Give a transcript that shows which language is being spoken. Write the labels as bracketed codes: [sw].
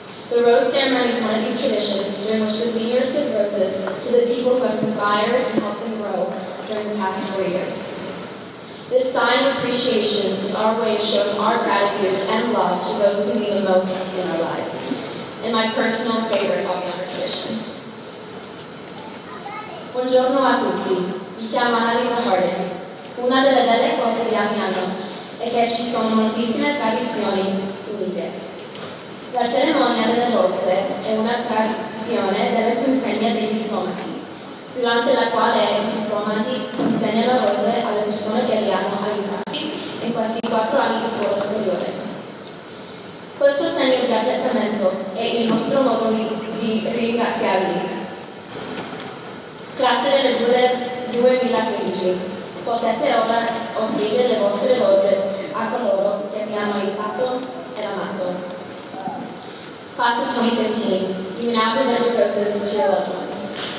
[en] The rose ceremony is one of these traditions during which the seniors give roses to the people who have inspired and helped them grow during the past 4 years. This sign of appreciation is our way of showing our gratitude and love to those who mean the most in our lives, and my personal favorite Aviano tradition. [it] Buongiorno a tutti, mi chiamo Annalisa Harden. Una delle belle cose di Aviano è che ci sono moltissime tradizioni uniche. La cerimonia delle rose è una tradizione delle consegne dei diplomati, durante la quale i diplomati consegnano rose alle persone che li hanno aiutati in questi 4 anni di scuola superiore. Questo segno di apprezzamento è il nostro modo di ringraziarli. Classe del 2015, potete ora offrire le vostre rose a coloro che vi hanno aiutato e amato. [en] Class of 2015, you now present your roses to your loved ones.